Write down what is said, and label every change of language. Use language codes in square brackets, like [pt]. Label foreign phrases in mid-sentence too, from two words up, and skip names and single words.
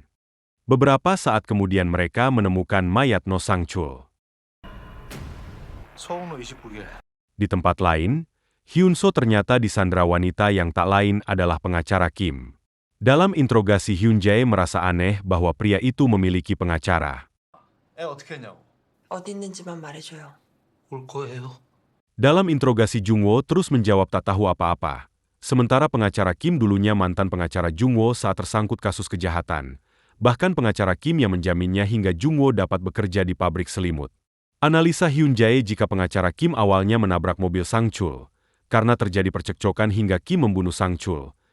[id] Beberapa saat kemudian mereka menemukan mayat No Sang-chul. Di tempat lain, Hyun-so ternyata disandra wanita yang tak lain adalah pengacara Kim. Dalam interogasi Hyun-jae merasa aneh bahwa pria itu memiliki pengacara. [ko] 어디 있는지만 말해줘요. [id] Dalam interogasi Jung-woo terus menjawab tak tahu apa-apa. Sementara pengacara Kim dulunya mantan pengacara Jung-woo saat tersangkut kasus kejahatan. Bahkan pengacara Kim yang menjaminnya hingga Jung-woo dapat bekerja di pabrik selimut. Analisa Hyun-jae jika pengacara Kim awalnya menabrak mobil Sang-chul, karena terjadi percekcokan hingga Kim membunuh Sang-chul.